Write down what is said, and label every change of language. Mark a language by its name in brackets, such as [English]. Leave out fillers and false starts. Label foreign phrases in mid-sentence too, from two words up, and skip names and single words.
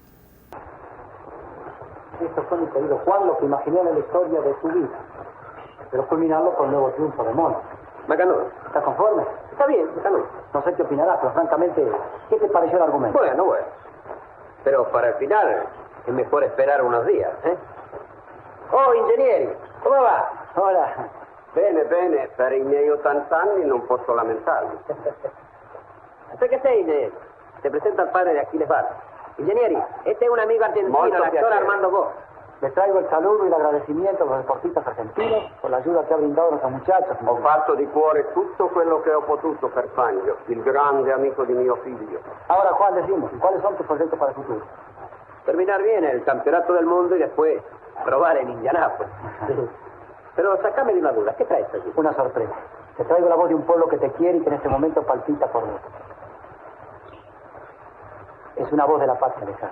[Spanish] Estos son, mi querido Juan, lo que imaginé en la historia de tu vida. Pero culminarlo con el nuevo triunfo de Mónaco. Bacano. ¿Estás conforme? Está bien, bacano. No sé qué opinarás, pero francamente, ¿qué te pareció el argumento? Bueno. Pero para el final es mejor esperar unos días, ¿eh? [Italian] Oh, ingegneri, come va? Ora, Bene, per i miei 80 anni non posso lamentarmi. ¿qué sei, ingegneri? [Spanish] Te presenta el padre de Aquiles Bar. Ingegneri, este es un amigo argentino, [Italian] Molto [Spanish] el actor [Italian] piacere. [Spanish] Armando Bo. Les traigo el saludo y el agradecimiento a los deportistas argentinos por la ayuda que ha brindado a nuestros muchachos. [Italian] Ho fatto di cuore tutto quello che ho potuto per Fangio, il grande amico di mio figlio. [Spanish] Ahora, Juan, decimos, ¿cuáles son tus proyectos para el futuro? Terminar bien el campeonato del mundo y después probar en Indianápolis. Pero sacame de una duda, ¿qué traes allí? Una sorpresa. Te traigo la voz de un pueblo que te quiere y que en este momento palpita por vos. Es una voz de la patria lejana.